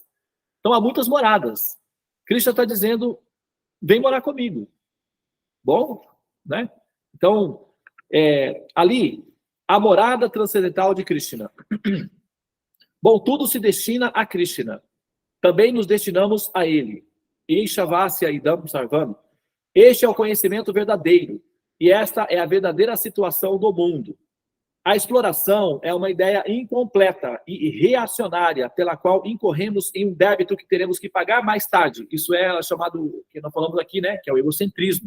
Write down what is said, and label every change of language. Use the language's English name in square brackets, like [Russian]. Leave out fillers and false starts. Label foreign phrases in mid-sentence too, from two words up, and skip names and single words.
[Portuguese] Então há muitas moradas. Krishna está dizendo, vem morar comigo. Bom, né? Então, ali, a morada transcendental de Krishna. Bom, tudo se destina a Krishna. Também nos destinamos a ele. [Sanskrit] ईशावास्यम् इदं सर्वम्. [Portuguese] Este é o conhecimento verdadeiro. E esta é a verdadeira situação do mundo. A exploração é uma ideia incompleta e reacionária, pela qual incorremos em um débito que teremos que pagar mais tarde. Isso é chamado, que nós falamos aqui, né, que é o egocentrismo.